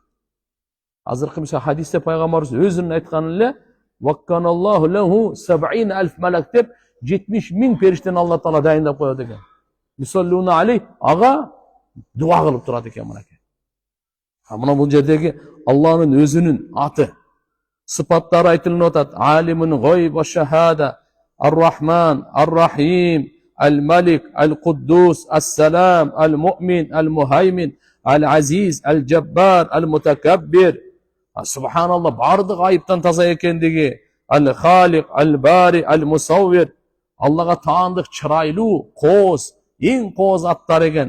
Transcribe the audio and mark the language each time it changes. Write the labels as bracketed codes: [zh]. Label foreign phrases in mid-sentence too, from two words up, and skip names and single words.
[ky] Азыркы мисалы хадисте пайгамбарыбыз өзүнүн айтканы эле [ar] وكل الله له 70,000 ملك [ky] деп 70,000 периштени Алла Таала дайындап коет экен. [ar] يصلون عليه, [ky] ага дуа кылып турат экен мынакей. Мына бул жердеги Алланын өзүнүн аты, сыпаттары айтылып атат. [ar] عالم الغيب والشهادة, الرحمن، الرحيم، الملك، القدوس، السلام، المؤمن، المهيمن، العزيز، الجبار، المتكبر. [ky] Субханалла, бардык айыптан таза экендиги. [ar] الخالق، البارئ، المصور. [ky] Аллага таандык, чырайлуу, кооз, эң кооз аттар экен.